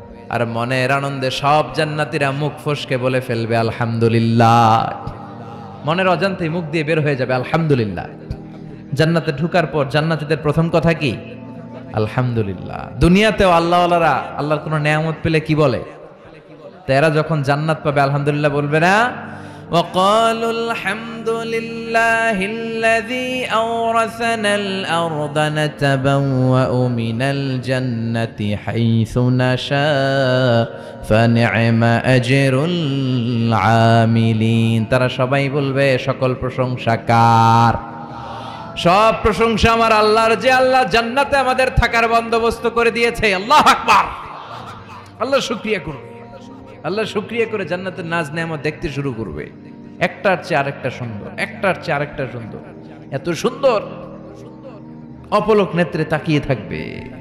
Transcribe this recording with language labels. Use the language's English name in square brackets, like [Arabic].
[Bangla] আর মনের আনন্দে সব জান্নাতীরা মুখ ফসকে বলে ফেলবে আলহামদুলিল্লাহ। মনের অজান্তেই মুখ দিয়ে বের হয়ে যাবে আলহামদুলিল্লাহ। জান্নাতে ঢুকার পর জান্নাতীদের প্রথম কথা কি? আলহামদুলিল্লাহ। দুনিয়াতেও আল্লাহওয়ালারা আল্লাহর কোনো নেয়ামত পেলে কি বলে? তারা যখন জান্নাত পাবে আলহামদুলিল্লাহ বলবে না? [Arabic] وقالوا الحمد لله الذي أورثنا الأرض نتبوأ من الجنة حيث نشاء فنعم أجر العاملين। [Bangla] তারা সবাই বলবে সকল প্রশংসা কার? সব প্রশংসা আমার আল্লাহর, যে আল্লাহ জান্নাতে আমাদের থাকার বন্দোবস্ত করে দিয়েছে। আল্লাহু আকবার। আল্লাহ শুকরিয়া করুন। আল্লাহ শুকরিয়া করে জান্নাতের নাজ নেয়ামত দেখতে শুরু করবে। একটার চেয়ে আরেকটা সুন্দর, একটার চেয়ে আরেকটা সুন্দর, এত সুন্দর অপলক নেত্রে তাকিয়ে থাকবে।